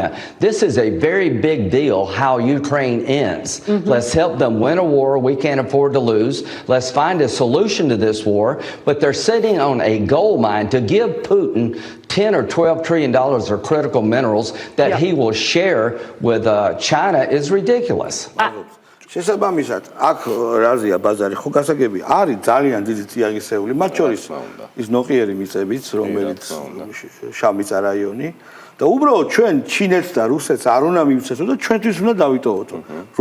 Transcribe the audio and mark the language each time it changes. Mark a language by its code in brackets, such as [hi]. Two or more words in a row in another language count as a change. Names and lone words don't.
[en] This is a very big deal. How Ukraine ends. Let's help them win a war we can't afford to lose. Let's find a solution to this war. But they're sitting on a gold mine to give Putin $10 or $12 trillion of critical minerals that he will share with China is ridiculous. [ka] შესაბამისად, აქ რაზია ბაზარი, ხო გასაგები არის ძალიან დიდი წიაღისეული, მათ შორის ის ნოყიერი მიწებიც, რომელიც შამიცა რაიონი და უბრალოდ ჩვენ ჩინეთს და რუსეთს არ უნდა მივცეთო და ჩვენთვის უნდა დავიტოვოთ.